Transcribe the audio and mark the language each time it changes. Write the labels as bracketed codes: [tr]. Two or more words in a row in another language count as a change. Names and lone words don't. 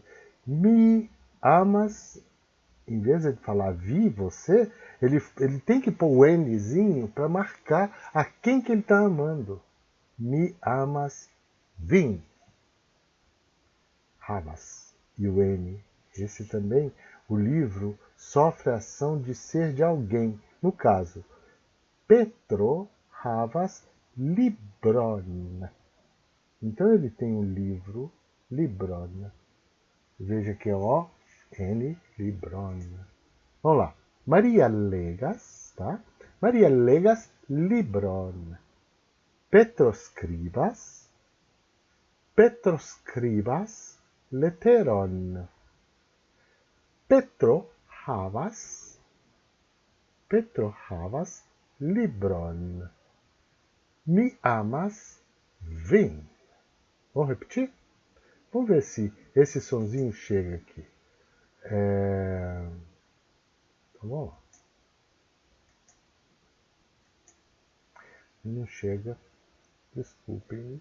[eo] Me amas, [pt] em vez de falar vi, você, ele tem que pôr o Nzinho para marcar a quem que ele está amando. [eo] Me amas, vim. Havas. [pt] E o N. Esse também, o livro sofre a ação de ser de alguém. No caso, [eo] Petro havas libron. [pt] Então ele tem um livro, libron. Veja que é O-N, libron. Vamos lá. Maria legas, tá? [eo] Maria legas libron. Petro scribas leteron. Petro havas libron. Mi amas, vim. [pt] Vamos repetir? Vamos ver se esse sonzinho chega aqui. Então vamos lá. Não chega. Desculpem.